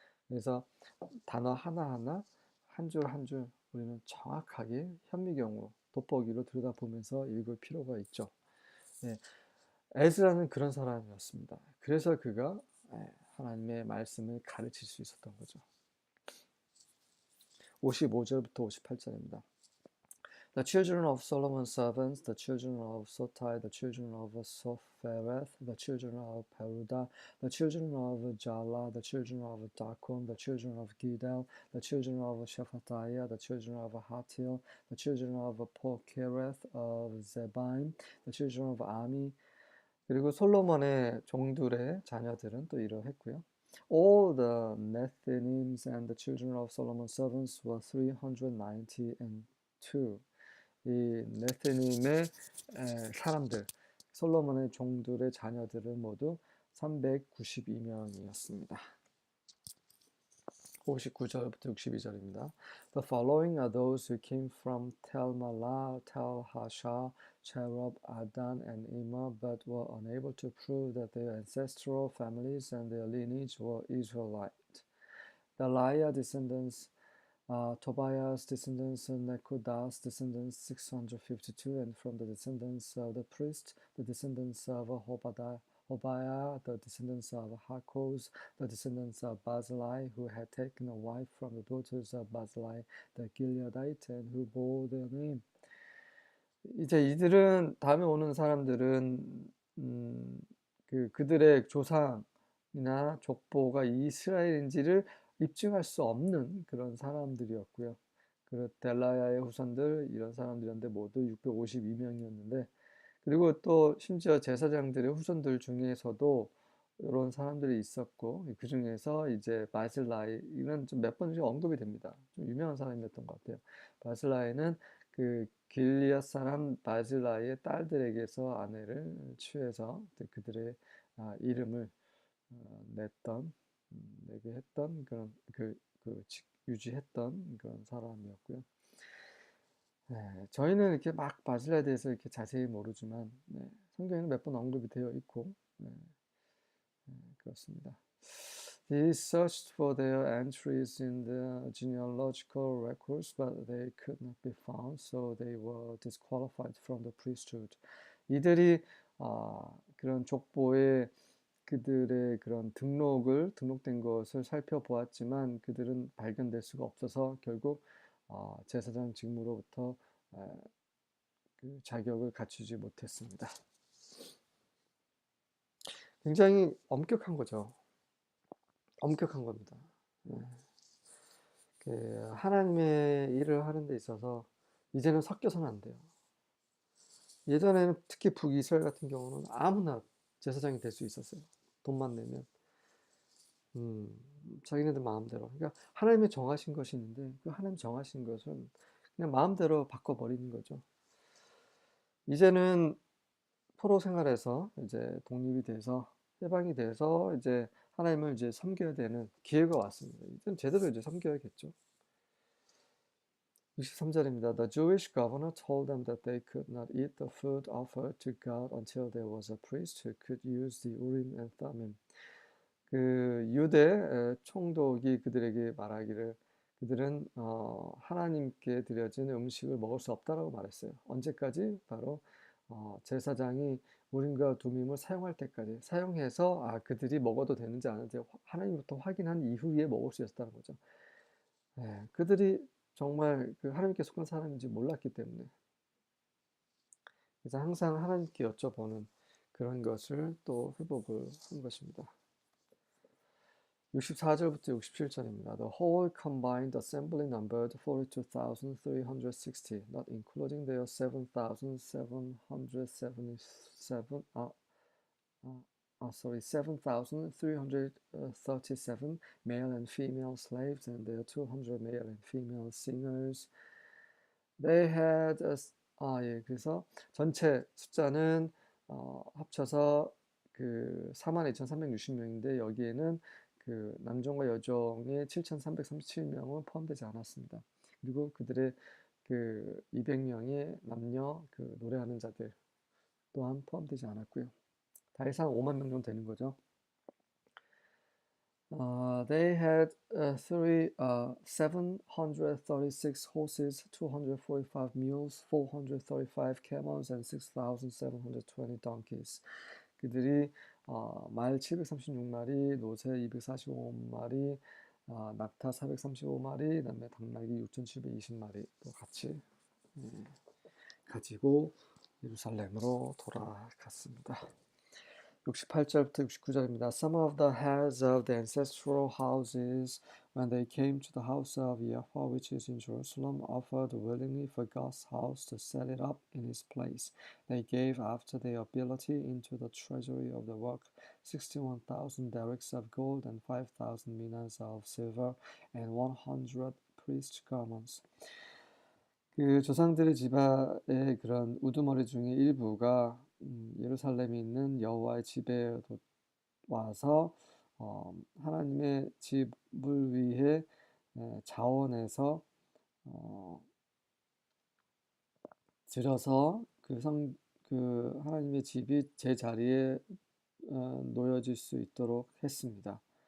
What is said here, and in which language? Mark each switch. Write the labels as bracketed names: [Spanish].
[Korean] 그래서 단어 하나하나 한 줄 한 줄 우리는 정확하게 현미경으로 돋보기로 들여다보면서 읽을 필요가 있죠. 네, 에스라는 그런 사람이었습니다. 그래서 그가 하나님의 말씀을 가르칠 수 있었던 거죠. 55절부터 58절입니다. [English] The children of Solomon's servants, the children of Sotai, the children of Sophereth, the children of Peruda, the children of Jala, the children of Dakon, the children of Gidel, the children of Shephatiah, the children of Hatil, the children of Pokereth of Zebaim, the children of Ami. [Korean] 그리고 솔로몬의 종들의 자녀들은 또 이러했고요. [English] All the Nethinims and the children of Solomon's servants were 392. [Korean] 이 네스님의 사람들, 솔로몬의 종들의 자녀들은 모두 392명이었습니다. 59절부터 62절입니다. [English] The following are those who came from Tel Malah, Tel Hasha, Cherub, Adan, and Ima, but were unable to prove that their ancestral families and their lineage were Israelite. The Laiah descendants, Tobiah's descendants, Nekodas descendants 652, and from the descendants of the priest, the descendants of Hobaiah, the descendants of Hakos, the descendants of Barzillai, who had taken a wife from the daughters of Barzillai, the Gileadite, and who bore their name. [Korean] 이제 이들은 다음에 오는 사람들은 그들의 조상이나 족보가 이스라엘인지를 입증할 수 없는 그런 사람들이었고요. 그 델라야의 후손들 이런 사람들이었는데 모두 652명이었는데 그리고 또 심지어 제사장들의 후손들 중에서도 이런 사람들이 있었고 그 중에서 이제 바실라이 이런 좀 몇 번씩 언급이 됩니다. 좀 유명한 사람이었던 것 같아요. 바실라이는 그 길리앗 사람 바실라이의 딸들에게서 아내를 취해서 그들의 이름을 냈던 내게 했던 그런 유지했던 그런 사람이었고요. 네, 저희는 이렇게 막 바실라에 대해서 이렇게 자세히 모르지만 성경에는 몇 번 언급이 되어 있고 그렇습니다. [English] They searched for their entries in the genealogical records, but they could not be found, so they were disqualified from the priesthood. [Korean] 이들이 그런 족보에 그들의 그런 등록된 것을 살펴보았지만 그들은 발견될 수가 없어서 결국 제사장 직무로부터 그 자격을 갖추지 못했습니다. 굉장히 엄격한 거죠. 엄격한 겁니다. 하나님의 일을 하는 데 있어서 이제는 섞여서는 안 돼요. 예전에는 특히 북이스라엘 같은 경우는 아무나 제사장이 될 수 있었어요. 돈만 내면. 자기네들 마음대로. 그러니까 하나님이 정하신 것이 있는데 그 하나님 정하신 것은 그냥 마음대로 바꿔버리는 거죠. 이제는 포로 생활에서 이제 독립이 돼서 해방이 돼서 이제 하나님을 이제 섬겨야 되는 기회가 왔습니다. 이제는 제대로 이제 섬겨야겠죠. 63절입니다. [English] The Jewish governor told them that they could not eat the food offered to God until there was a priest who could use the Urim and Thummim. [Korean] 그 유대 총독이 그들에게 말하기를 그들은 하나님께 드려진 음식을 먹을 수 없다라고 말했어요. 언제까지? 바로 제사장이 우림과 두밈을 사용할 때까지 사용해서 그들이 먹어도 되는지 안 되는지 하나님부터 확인한 이후에 먹을 수 있었다는 거죠. 그들이 정말 그 하나님께 속한 사람인지 몰랐기 때문에 그래서 항상 하나님께 여쭤보는 그런 것을 또 회복을 한 것입니다. 64절부터 67절입니다. [English] The whole combined assembly numbered 42,360, not including their 7,777, 7,337 male and female slaves and their 200 male and female singers. They had [Korean] 예, 그래서 전체 숫자는 합쳐서 그 42,360명인데 여기에는 그 남종과 여종의 7,337명은 포함되지 않았습니다. 그리고 그들의 그 200명의 남녀 그 노래하는 자들 또한 포함되지 않았고요. 다 해서 5만 명 정도 되는 거죠. [English] They had 736 horses, 245 mules, 435 camels, and 6,720 donkeys. [Korean] 그들이 말 736마리, 노새 245마리, 낙타 435마리, 그다음에 당나귀 6,720마리 또 같이 가지고 예루살렘으로 돌아갔습니다. 68절부터 69절입니다. [English] Some of the heads of the ancestral houses, when they came to the house of Yahweh, which is in Jerusalem, offered willingly for God's house to set it up in its place. They gave after their ability into the treasury of the work 61,000 derricks of gold and 5,000 minas of silver and 100 priest garments. [Korean] 그 조상들의 지파의 그런 우두머리 중에 일부가 예루살렘에 있는 여호와의 집에 와서 하나님의 집을 위해 자원해서 들여서 그 하나님의 집이 제 자리에 놓여질 수 있도록 했습니다.